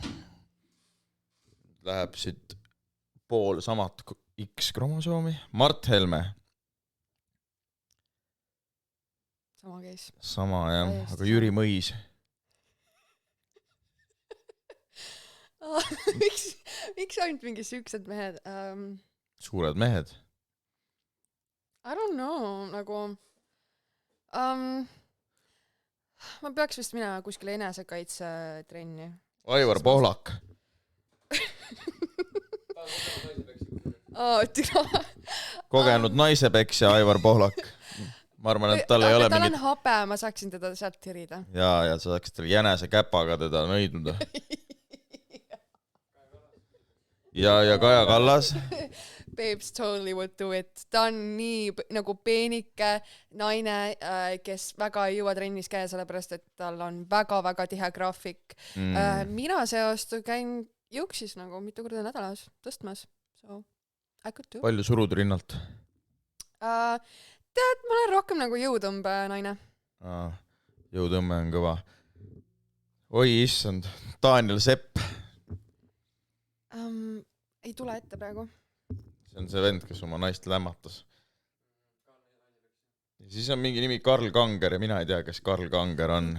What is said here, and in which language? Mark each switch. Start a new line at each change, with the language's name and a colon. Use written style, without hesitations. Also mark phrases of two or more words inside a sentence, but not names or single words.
Estonian: Läheb siit pool samat X-kromosoomi. Mart Helme. Sama käis. Sama, jah. Aga Jüri Mõis. Miks ainult mingi süüksed mehed? Suured mehed.
English: I don't know,
Estonian: nagu... ma peaks vist minema kuskile enesekaitse trenni. Aivar Pohlak. Kogenud naisepeksja Aivar Pohlak. Ma arvan, et tal ei ole mingit... Tal on hape, ma saaksin teda sealt tirida. Ja sa saaksid tal jänese käpaga teda nõiduda. Ja Kaja Kallas.
English: Babes totally would do it.
Estonian: Ta on nii nagu peenike naine, kes väga ei jõua trennis käia, sellepärast, et tal on väga-väga tihe graafik. Mina see aasta käin jõuksis nagu mitu korda nädalas tõstmas.
English: So, I could do.
Estonian: Palju surud rinnalt? Tead, ma olen rohkem nagu jõutõmbe naine. Jõutõmbe on kõva. Oi, issand. Daniel Sepp. Ei tule ette praegu. See on see vend, kes oma naist lämmatas. Ja siis on mingi nimi Karl Kanger ja mina ei tea, kes Karl Kanger on.